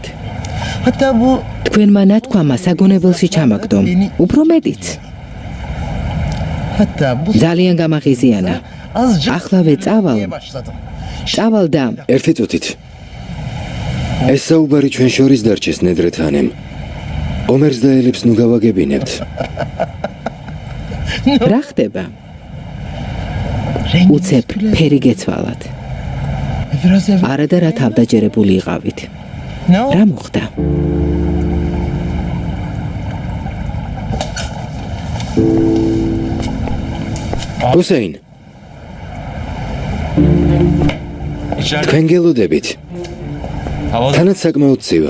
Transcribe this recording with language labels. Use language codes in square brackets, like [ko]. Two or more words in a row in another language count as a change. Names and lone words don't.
[tr] Hatta bu [ka] თქვენმა ნათქვამა საგონებელში ჩამაგდომ. უფრო მეტიც. [tr] hatta bu [ka] ძალიან გამაღიზიანა. [tr] azıcık [ka] Ახლავე წავალ. [tr] başladım. [ka] წავალ და ერთი წუთით. ეს საუბარი ჩვენ შორის დარჩეს ნედრეთანემ. ომერს და ელიფს ნუ გავაგებინებთ. რა ხდება? უცებ ფერი გეცვალათ. [tr] Biraz evvel [ka] არა და რა თავდაჯერებული იყავით. [tr] ne oldu? [ka] რა მოხდა? ჰუსეინ, თქვენ გელოდებით. თანაც საკმაოდ ცივა.